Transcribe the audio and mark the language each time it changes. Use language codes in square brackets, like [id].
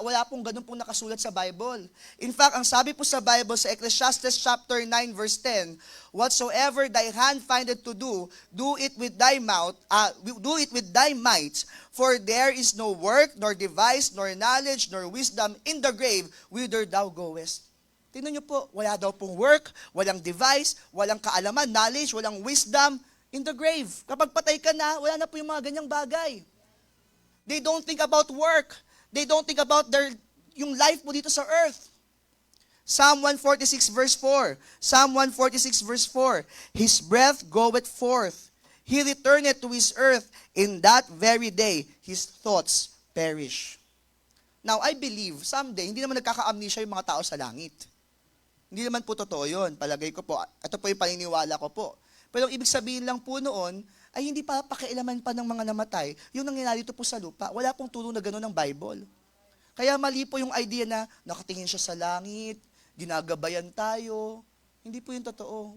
[tl] Wala pong ganun pong nakasulat sa Bible. In fact, ang sabi po sa Bible sa Ecclesiastes chapter 9 verse 10, [en] whatsoever thy hand findeth to do, do it with thy might, for there is no work, nor device, nor knowledge, nor wisdom in the grave whither thou goest. [tl] Tingnan niyo po, wala daw pong work, walang device, walang kaalaman, knowledge, walang wisdom, [en] in the grave. [tl] Kapag patay ka na, wala na po yung mga ganyang bagay. [en] They don't think about work. They don't think about yung life [tl] po dito sa [en] earth. Psalm 146 verse 4. Psalm 146 verse 4. His breath goeth forth. He returneth to his earth. In that very day, his thoughts perish. Now, I believe, someday, [tl] hindi naman nagkaka-amnesia yung mga tao sa langit. Hindi naman po totoo yun. Palagay ko po, ito po yung paniniwala ko po. Pero ang ibig sabihin lang po noon, ay hindi pa pakialaman pa ng mga namatay yung nangyayari dito po sa lupa. Wala pong turo na gano'n ng Bible. Kaya mali po yung idea na nakatingin siya sa langit, ginagabayan tayo. Hindi po yung totoo.